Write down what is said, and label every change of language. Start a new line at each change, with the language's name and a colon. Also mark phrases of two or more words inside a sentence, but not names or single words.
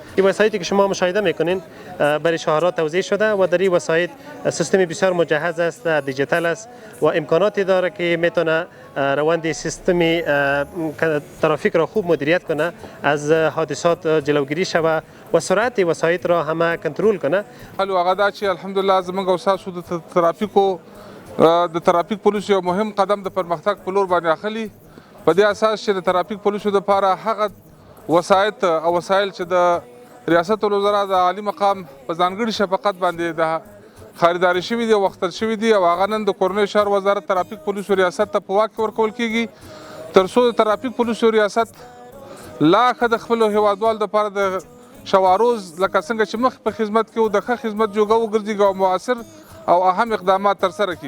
Persian: این وسایطی که شما مشاهده میکنین برای شهرها توزیع شده و در این وسایط سیستم بسیار مجهز است، دیجیتال است و امکاناتی داره که میتونه روند سیستم ترافیک را خوب مدیریت کنه، از حادثات جلوگیری شوه و سرعت وسایط را همه کنترل کنه.
Pashto: حلو هغه دا چې الحمدلله زموږ او ستاسو د ترافیک پولیسو یو مهم قدم د پرمختګ په لور باندې اخلي. په دې اساس چې د ترافیک پولیسو دپاره هغه وسایط او وسایل چې د ریاست الوزرا د عالي مقام په ځانګړي شفقت باندې د خریداري شوي دي او وختل شوي دي او هغه نن د کورنۍ شهر وزارت ترافیک پولیسو ریاست ته په واک کې ورکول کېږي تر څو د ترافیک پولیسو ریاست لا ښه د خپلو هیوادوالو دپاره د شواروز لکه څنګه چې مخکې په خدمت کې و د ښه خدمت جوګه وګرځېږي او مؤثر او اهم اقدامات ترسره کړي.